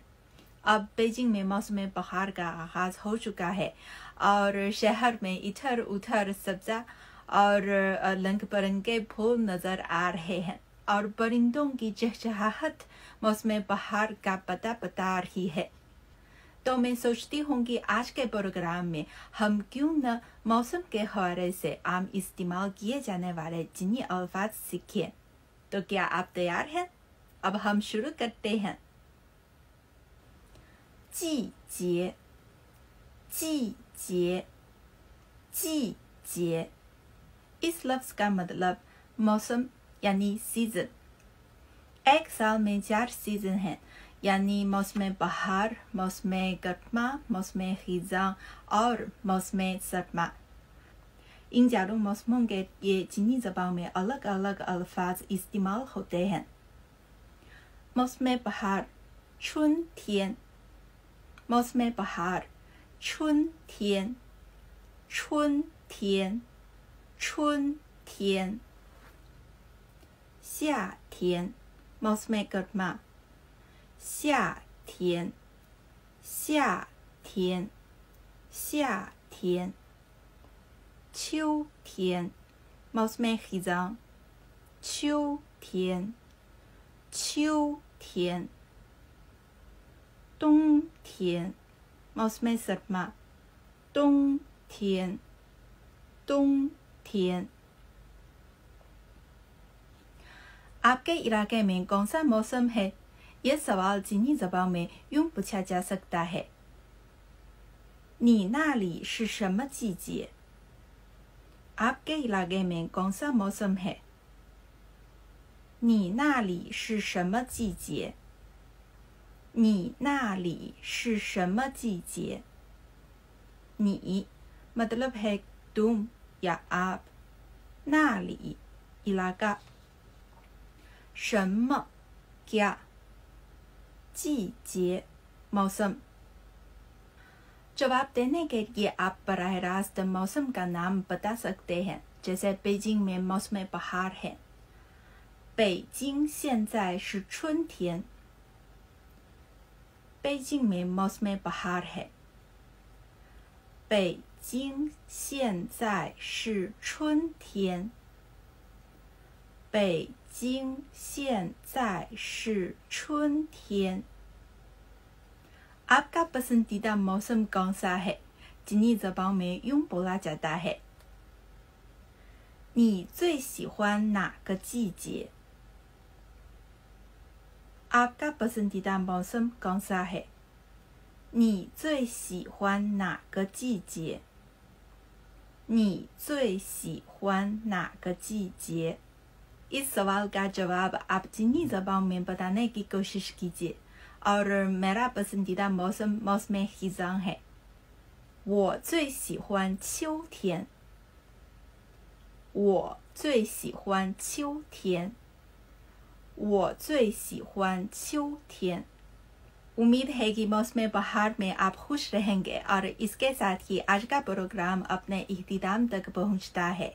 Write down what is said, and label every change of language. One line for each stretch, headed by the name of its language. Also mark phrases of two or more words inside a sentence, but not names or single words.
Urdu: اب بیجنگ میں موسم بہار کا آغاز ہو چکا ہے اور شہر میں ادھر ادھر سبزہ اور رنگ برنگے پھول نظر آ رہے ہیں اور پرندوں کی چہچہاہٹ موسم بہار کا پتہ بتا رہی ہے. تو میں سوچتی ہوں کہ آج کے پروگرام میں ہم کیوں نہ موسم کے حوالے سے عام استعمال کیے جانے والے چینی الفاظ سیکھیں. تو کیا آپ تیار ہیں؟ اب ہم شروع کرتے ہیں.
Chinese: 季节，季节，季节
Urdu: اس لفظ کا مطلب موسم یعنی سیزن. ایک سال میں 4 سیزن ہیں، یعنی موسم بہار، موسم گرما، موسم خزاں اور موسم سرما. ان چاروں موسموں کے یہ چینی زبان میں الگ الگ الفاظ استعمال ہوتے ہیں. موسم بہار 春天 موسم بہار
Chinese: 春天 春天 春天夏天
Urdu: موسم گرما
Chinese: 夏天 夏天 夏天 秋天
Urdu: موسم خزاں
Chinese: 秋天 秋天
Urdu: 冬天 موسم سرما
Chinese: 冬天 冬天
Urdu: آپ کے علاقے میں کون سا موسم ہے? یہ سوال چینی زبان میں یوں پوچھا جا سکتا ہے.
Chinese: 你那里是什么季节?
Urdu: آپ کے علاقے میں کون سا موسم ہے?
Chinese: 你那里是什么季节? 你那里是什么季节?
Urdu: 你 مطلب ہے تم یا آپ, 那里 علاقہ، 什么 کیا، 季节 موسم. جواب دینے کے لیے آپ براہ راست موسم کا نام بتا سکتے ہیں. جیسے بیجنگ میں موسم بہار ہے.
Chinese: 北京现在是春天
Urdu: بیجنگ میں موسم بہار ہے.
Chinese: 北京现在是春天 北京现在是春天
Urdu: آپ کا پسندیدہ موسم کون سا ہے? چینی زبان میں یوں بولا جاتا ہے.
Chinese: 你最喜欢哪个季节?
Urdu: آپ کا پسندیدہ موسم کون سا ہے?
Chinese: 你最喜欢哪个季节? 你最喜欢哪个季节?
Urdu: اس سوال کا جواب آپ چینی زبان میں بتانے کی کوشش کیجیے. اور میرا پسندیدہ موسم موسم خزاں ہے.
Chinese: 我最喜欢秋天 我最喜欢秋天
Urdu: 我最喜欢秋天 امید ہے کہ موسم بہار میں آپ خوش رہیں گے اور اس کے ساتھ ہی آج کا پروگرام اپنے اختتام تک پہنچتا ہے.